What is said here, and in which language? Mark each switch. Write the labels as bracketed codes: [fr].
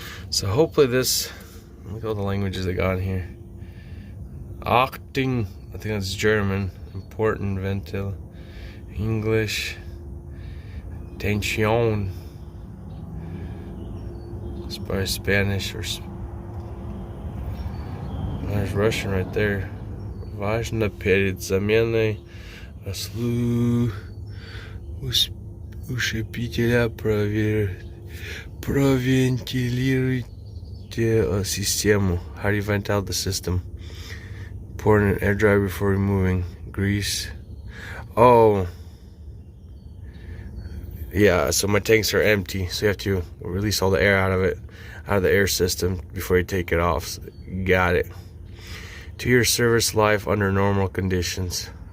[en] So hopefully this, look at all the languages they got in here. Achtung, I think that's German. Important ventil. English. Tension. It's probably Spanish or there's Russian right there. [ru] Важно перед заменой ушипителя провентилируйте систему. [en] How do you vent out the system? Pour in an air dryer before removing grease. Oh, yeah. So my tanks are empty, so you have to release all the air out of the air system before you take it off. So, got it. 2-year service life under normal conditions.